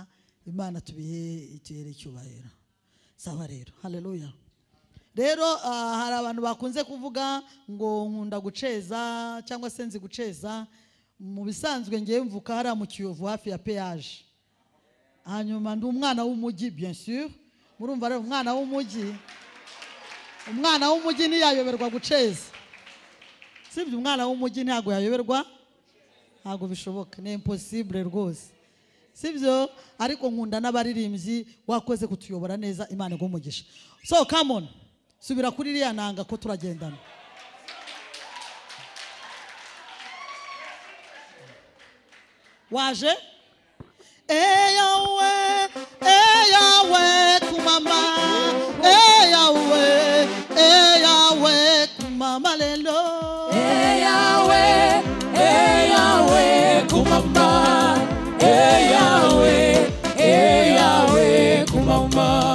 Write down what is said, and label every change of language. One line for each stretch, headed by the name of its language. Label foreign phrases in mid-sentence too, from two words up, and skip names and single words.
Kinyarwanda: Imana tubihe icyubahiro. Sawa rero. Haleluya. Rero hari abantu bakunze kuvuga ngo nkunda guceza cyangwa se nzi guceza. Mu bisanzwe ngiye mvuka hari mu Kiyovu hafi ya peage. Hanyuma ndi umwana w'umujyi,
French: bien sûr.
Kinyarwanda: Murumva rero umwana w'umujyi, umwana w'umujyi ntiyayoberwa guceza. Sibyo, umwana w'umujyi ntago yayoberwa, ntago bishoboka, ni impossible rwose. Sibyo, ariko nkunda n'abaririmbyi wakoze kutuyobora neza. Imana igumugisha.
English: So come on,
Kinyarwanda: subira kuri iriya nanga ko turagendana.
Lingala: Waje Yahweh, Yahweh kumama, Yahweh, Yahweh kumama lelo, Yahweh, Yahweh kumama, Yahweh, Yahweh kumama,